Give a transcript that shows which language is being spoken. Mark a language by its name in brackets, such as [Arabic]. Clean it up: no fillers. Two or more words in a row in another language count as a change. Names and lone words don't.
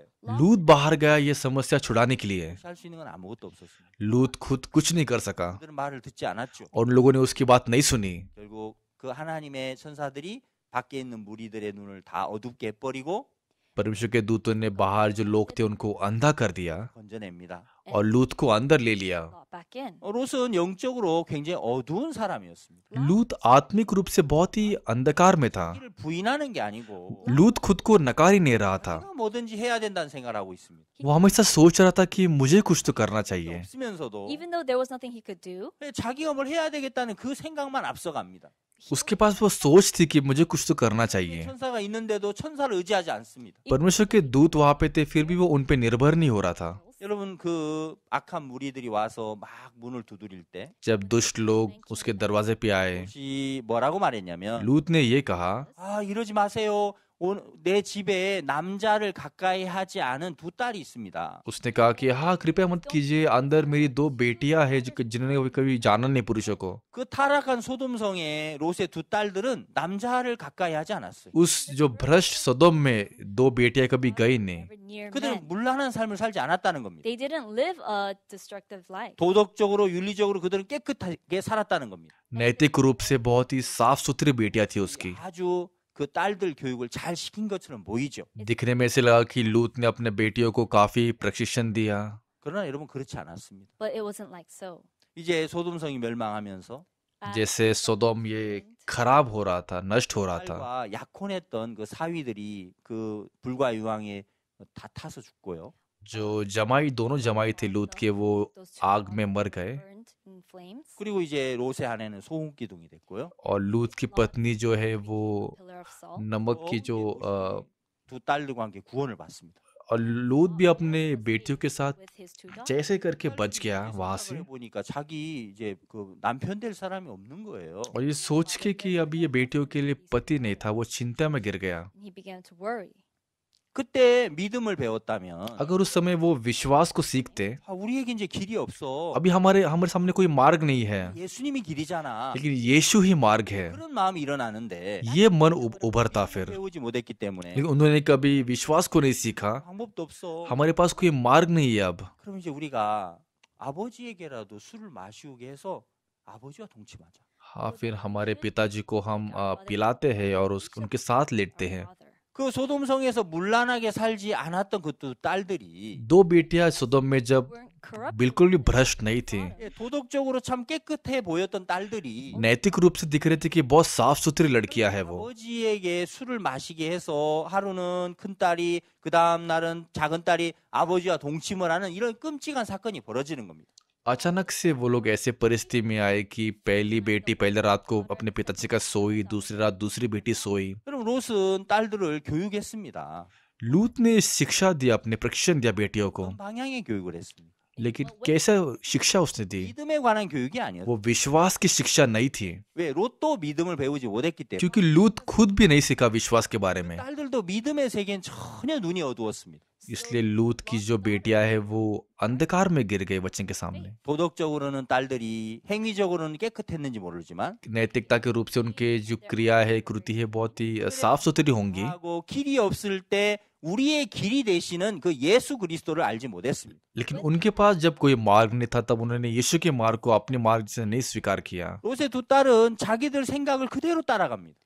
[Hindi] लूत बाहर गया ये समस्या छुड़ाने के लिए [Korean] 할 수 있는 건 아무것도 없었습니다. [Hindi] लूत खुद कुछ नहीं कर सका [Korean] 그들은 말을 듣지 않았죠. [Hindi] और उन लोगों ने उसकी बात नहीं सुनी [Korean] 결국 그 하나님의 천사들이 밖에 있는 무리들의 눈을 다 어둡게 해버리고 [Hindi] परमेश्वर के दूतों ने बाहर जो लोग थे उनको अंधा कर दिया [Korean] 건져냅니다. [Hindi] और लूत को अंदर ले लिया [English] Lot back in. [Korean] 롯은 영적으로 굉장히 어두운 사람이었습니다. [Hindi] लूत आत्मिक रूप से बहुत ही अंधकार में था [Korean] 이를 부인하는 게 아니고 [Hindi] लूत खुद को नकार ही नहीं रहा था [Korean] 내가 뭐든지 해야 된다는 생각을 하고 있습니다. [Hindi] वो हमेशा सोच रहा था कि मुझे कुछ तो करना चाहिए [Korean] 없으면서도 [English] Even though there was nothing he could do, [Korean] 자기가 뭘 해야 되겠다는 그 생각만 앞서갑니다. [Hindi] उसके पास वो सोच थी कि मुझे कुछ तो करना चाहिए [Korean] 천사가 있는데도 천사를 의지하지 않습니다. [Hindi] परमेश्वर के दूत वहां पे थे फिर भी वो उन पे निर्भर नहीं हो रहा था [Korean] 여러분 그 악한 무리들이 와서 막 문을 두드릴 때 [Hindi] जब दुष्ट लोग उसके दरवाजे पे आए [Korean] 롯이 뭐라고 말했냐면 [Hindi] लूत ने ये कहा [Korean] 아 이러지 마세요. 내 집에 남자를 가까이 하지 않은 두 딸이 있습니다. [Hindi] उसने कहा कि हाँ कृपया मत कीजिए अंदर मेरी दो बेटियां हैं जिन्होंने कभी जाना नहीं पुरुषों को [Korean] 그 타락한 소돔성의 롯의 두 딸들은 남자를 가까이 하지 않았어요. [Hindi] उस जो भ्रष्ट सदोम में दो बेटियां कभी गई नहीं [English] never near [Korean] 그들은 [English] men. [Korean] 문란한 삶을 살지 않았다는 겁니다. [English] They didn't live a destructive life. [Korean] 도덕적으로 윤리적으로 그들은 깨끗하게 살았다는 겁니다. [Hindi] नैतिक रूप से बहुत ही साफ सुथरी बेटियां थी उसकी [Korean] 아주 그 딸들 교육을 잘 시킨 것처럼 보이죠. [Hindi] दिखने में ऐसे लगा कि लूत ने अपने बेटियों को काफी प्रशिक्षण दिया, [Korean] 그러나 여러분 그렇지 않았습니다. [English] But it wasn't like so. [Korean] 이제 소돔성이 멸망하면서 [Hindi] जैसे सोदोम ये खराब हो रहा था, नष्ट हो रहा था, [Korean] 딸과 약혼했던 그 사위들이 그 불과 유황에 다 타서 죽고요. [Hindi] जो जमाई दोनों जमाई थे लूत के वो आग में मर गए, [English] Burned in flames. [Korean] 그리고 이제 롯의 아내는 소금기둥이 됐고요. [Hindi] और लूत की पत्नी जो है वो [English] Pillar of salt. [Hindi] नमक की जो [Korean] 두 딸들과 함께 구원을 받습니다. [Hindi] और लूत भी अपने बेटियों के साथ [English] With his two daughters. [Hindi] जैसे करके बच गया वहां से। [Korean] 생각을 해보니까 자기 이제 그 남편 될 사람이 없는 거예요. [Hindi] और ये सोच के कि अभी ये बेटियों के लिए पति नहीं था, वो चिंता में गिर गया। [English] And he began to worry. [Korean] 그때 믿음을 배웠다면 [Hindi] अगर उस समय वो विश्वास को सीखते, [Korean] 우리에게 이제 길이 없어. [Hindi] अभी हमारे हमारे सामने कोई मार्ग नहीं है, [Korean] 예수님이 길이잖아. [Hindi] लेकिन यीशु ही मार्ग है, [Korean] 그런 마음이 일어나는데 [Hindi] ये मन उभरता फिर। [Korean] 배우지 못했기 때문에 [Hindi] लेकिन उन्होंने कभी विश्वास को नहीं सीखा, [Korean] 방법도 없어. [Hindi] हमारे पास कोई मार्ग नहीं है अब। [Korean] 그럼 이제 우리가 아버지에게라도 술을 마시우게 해서 아버지와 동침하자. [Hindi] हाँ, फिर हमारे पिताजी को हम पिलाते हैं और उनके साथ लेटते हैं। [English] Father. [Korean] 그 소돔성에서 문란하게 살지 않았던 그 두 딸들이 [Hindi] दो बेटियां सुदम में जब [English] Weren't corrupt. [Hindi] बिल्कुल भी भ्रष्ट नहीं थी, [Korean] 도덕적으로 참 깨끗해 보였던 딸들이 [Hindi] नैतिक रूप से दिख रहे थे कि बहुत साफ सुथरी लड़कियां है वो, [Korean] 아버지에게 술을 마시게 해서 하루는 큰 딸이 그 다음 날은 작은 딸이 아버지와 동침을 하는 이런 끔찍한 사건이 벌어지는 겁니다. [Hindi] अचानक से वो लोग ऐसे परिस्थिति में आए कि पहली बेटी पहले रात को अपने पिताजी का सोई, दूसरी रात दूसरी बेटी सोई। [Korean] 그럼 롯은 딸들을 교육했습니다. [Hindi] लूत ने शिक्षा दिया, अपने प्रशिक्षण दिया बेटियों को, [Korean] 어떤 방향의 교육을 했습니다. [Hindi] लेकिन कैसा शिक्षा उसने दी? [Korean] 믿음에 관한 교육이 아니었어요. [Hindi] वो विश्वास की शिक्षा नहीं थी, [Korean] 왜 롯도 믿음을 배우지 못했기 때문에 [Hindi] क्योंकि लूत खुद भी नहीं सीखा विश्वास के बारे में। [Korean] 딸들도 믿음의 세계엔 전혀 눈이 어두웠습니다. [Hindi] इसलिए लूत की जो बेटियां है वो अंधकार में गिर गई वचन के सामने। [Korean] 도덕적으로는 딸들이 행위적으로는 깨끗했는지 모르지만 [Hindi] नैतिकता के रूप से उनके जो क्रिया है, कृति है, बहुत ही साफ सुथरी होंगी, [Korean] 하고 길이 없을 때 우리의 길이 되시는 그 예수 그리스도를 알지 못했습니다. [Hindi] लेकिन उनके पास जब कोई मार्ग नहीं था तब उन्होंने यीशु के मार्ग को अपने मार्ग से नहीं स्वीकार किया। [Korean] 롯의 두 딸은 자기들 생각을 그대로 따라갑니다.